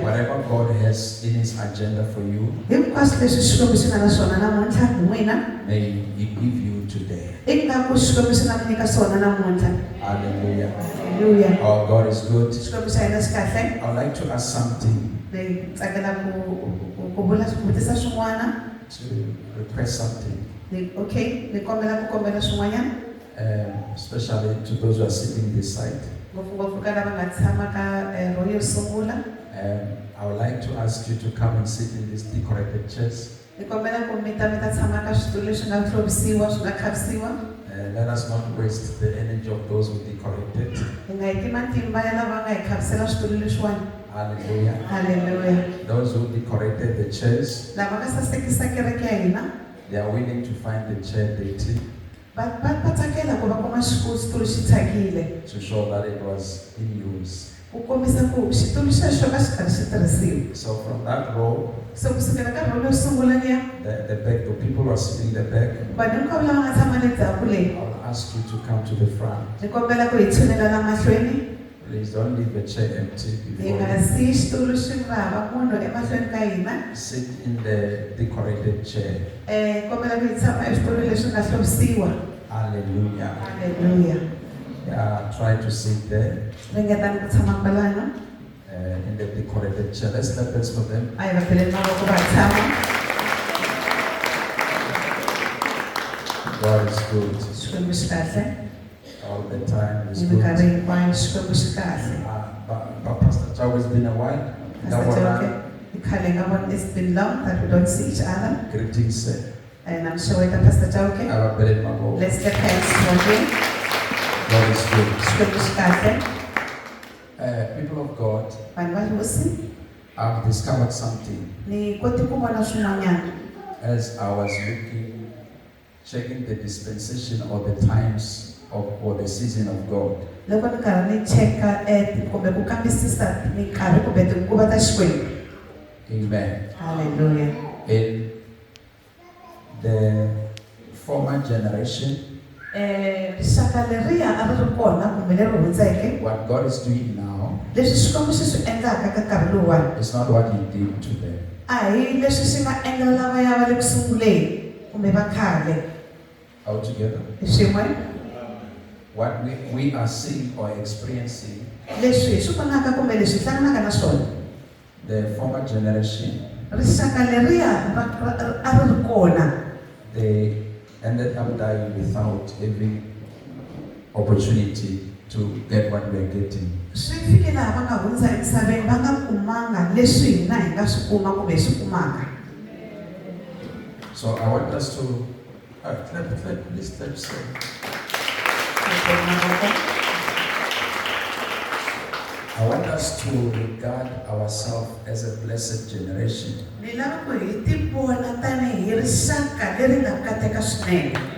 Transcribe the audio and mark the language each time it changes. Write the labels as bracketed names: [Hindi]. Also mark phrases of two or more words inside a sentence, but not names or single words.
[English] Whatever God has in His agenda for you, may He give you today. Hallelujah. Hallelujah. Our God is good. I would like to ask something, to request something. [Tsonga] Okay, ni kombela ku kombela swin'wanyana. [English] Especially to those who are sitting this side. [Tsonga] Ngopfungopfu ka lava nga tshama ka row yo sungula. [English] I would like to ask you to come and sit in these decorated chairs. [Tsonga] Ni kombela ku mi ta tshama ka switulu leswi nga hluvisiwa swi nga khavisiwa. [English] Let us not waste the energy of those who decorated. [Tsonga] Hi nga heti matimba ya lava nga hi khavisela switulu leswiwani. Hallelujah. Hallelujah. [English] Those who decorated the chairs, [Tsonga] Lava nga sasekisa kereke ya hina. [English] they are willing to find the chair dirty [Tsonga] Va tsakela ku va kuma xitulu xi thyakile. [English] to show that it was in use. [Tsonga] Ku kombisa ku xitulu xexo ka xi karhi xi tirhisiwa. [English] So from that row, [Tsonga] So kusukela ka row yo sungula liya. [English] the back, the people who are sitting in the back, [Tsonga] Vanhu hinkwavo lava nga tshama le ndzhaku leyi. [English] I'll ask you to come to the front. [Tsonga] Ni kombela ku hi tshunelela la mahlweni. [English] Please don't leave the chair empty [Tsonga] Hi [English] before [Tsonga] nga siyi xitulu xi ri hava munhu emahlweni ka hina. [English] you sit in the decorated chair. [Tsonga] Kombela ku hi tshama exitulu leswi nga hluvisiwa. Hallelujah. Hallelujah. [English] Yeah, try to sit there [Tsonga] Ringetani ku tshama kwalano. [English] in the decorated chair. Let's clap hands for them. [Tsonga] A hi va peleni mavoko va tshama. [English] God is good [Tsonga] Xikwembu xi kahle. [English] all the time. It's [Tsonga] Hi [English] good. [Tsonga] minkarhi hinkwayo Xikwembu xi kahle. [English] But Pastor Chow, it's been a while. Pastor Joke, [Tsonga] hi khale nga vona [English] it's been long that we don't see each other. Greetings, sir. And I'm sure with Pastor Joke. Let's get thanks for him. God is good. [Tsonga] Xikwembu xi kahle. [English] People of God, [Tsonga] Vanhu va hosi. [English] I've discovered something [Tsonga] Ni kote ku vona swin'wanyana. [English] as I was looking, checking the dispensation or the times or the season of God. [Tsonga] Loko ni karhi ni cheka kumbe ku kambisisa minkarhi kumbe tinguva ta Xikwembu. Amen. Hallelujah. [English] In the former generation, [Tsonga] Rixaka leriya a ri ri kona kumbe leri hundzeke. [English] what God is doing now [Tsonga] Leswi Xikwembu xi swi endlaka ka nkarhi lowuwani. [English] is not what He did to them. [Tsonga] A hi leswi xi nga endla lavaya va le ku sunguleni kumbe va khale. [English] Altogether, [Tsonga] Hi swin'we [English] what we are seeing or experiencing, [Tsonga] leswi hi swi vonaka kumbe leswi hi hlanganaka na swona. [English] the former generation, [Tsonga] Rixaka leriya a ri ri kona. [English] they ended up dying without having opportunity to get what we're getting. [Tsonga] Swi fike laha va nga hundza emisaveni va nga kumanga leswi hina hi nga swi kuma kumbe hi swi kumaka. [English] So I want us to please clap. I want us to regard ourselves as a blessed generation. [Tsonga] Ni lava ku hi ti vona tanihi rixaka leri nga kateka swinene.